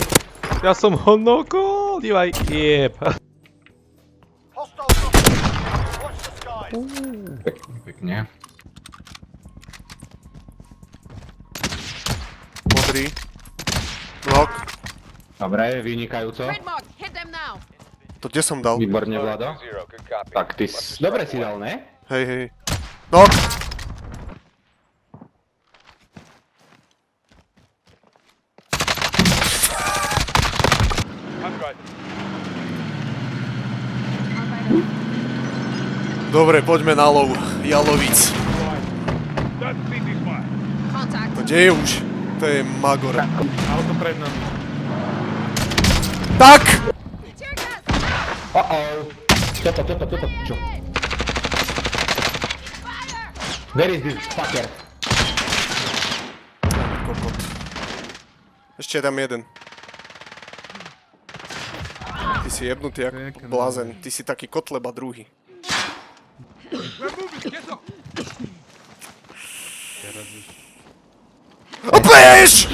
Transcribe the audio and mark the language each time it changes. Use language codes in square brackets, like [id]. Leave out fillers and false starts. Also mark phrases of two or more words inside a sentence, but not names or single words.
[sk] Ja som ho nokol, dívaj. Jeb. Pekne, pekne. Modrý. Blok. Dobre, vynikajúco. [en] Red mark. Hit them now. [sk] To kde som dal? Výborne, Vlado. Tak ty dobre si dal, ne? Hej, hej. Nok! Dobre, poďme na lov. Jalovic. Contact. To kde je už? To je Magor. Auto pred nami. Tak! [en] Tear gas. Uh-oh. Čo? Where is this fucker? [sk] Kokot. Ešte je tam jeden. Ty si jebnutý ako blázen. Ty si taký kotleba druhý. A bež!